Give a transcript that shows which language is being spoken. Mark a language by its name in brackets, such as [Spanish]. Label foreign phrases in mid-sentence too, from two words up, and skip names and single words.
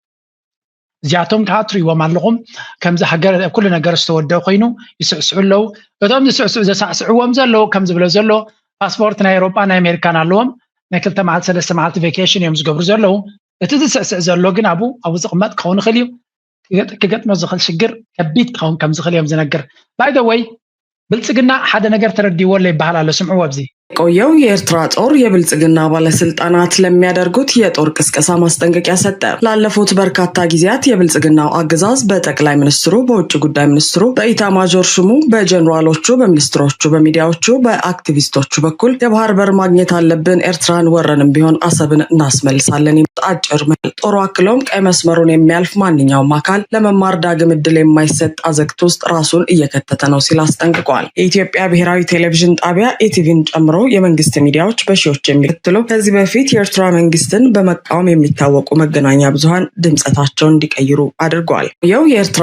[Tigrinya] እዚኣቶም ከዓ ትሪእዎም ኣለኹም ከምዚ ሃገር ኩሉ ነገር ዝተወደአ ኮይኑ ይስዕስዑ ኣለዉ እቶም ዝስዕስዑ ዘሳዕስዕዎም ዘለዉ ከም ዝብሎ ዘሎ ፓስፖርት ናይ ኤውሮጳ ናይ ኣሜሪካን ኣለዎም ናይ 2 መዓልቲ 3 መዓልቲ ቬኬሽን እዮም ዝገብሩ ዘለዉ እቲ ዝስዕስዕ ዘሎ ግን ኣብኡ ዝቕመጥ ክኸውን ይኽእል እዩ ክገጥሞ ዝኽእል ሽግር ከቢድ ክኸውን ከም ዝኽእል እዮም ዝነግር ባይ ዘ ወይ ብልጽግና ሓደ ነገር ተረዲዎ ይበሃል ኣሎ ስምዑ ኣብዚ [Amharic] ቆየው የኤርትራ ጦር የብልጽግና ባለስልጣናት ለሚያደርጉት የጦር ቅስቀሳ ማስጠንቀቂያ ሰጠ። ላለፉት በርካታ ጊዜያት የብልጽግናው አገዛዝ በጠቅላይ ሚኒስትሩ፣ በውጭ ጉዳይ ሚኒስትሩ፣ በኢታማዦር ሹሙ፣ በጀነራሎቹ፣ በሚኒስትሮቹ፣ በሚዲያዎቹ፣ በአክቲቪስቶቹ በኩል የባህር በር ማግኘት አለብን፣ ኤርትራን ወረንም ቢሆን አሰብን እናስመልሳለን አጭር መልስ ጦሩ አክሎም ቀይ መስመሩን የሚያልፍ ማንኛውም አካል ለመማር ዳግም ዕድል የማይሰጥ አዘቅት ውስጥ ራሱን እየከተተ ነው ሲል አስጠንቅቋል። የኢትዮጵያ ብሔራዊ ቴሌቪዥን ጣቢያ ኢቲቪን ጨምሮ የመንግስት ሚዲያዎች በሺዎች የሚከተሉ ከዚህ በፊት የኤርትራ መንግስትን በመቃወም የሚታወቁ መገናኛ ብዙሃን ድምጸታቸውን እንዲቀይሩ አድርጓል። የኤርትራ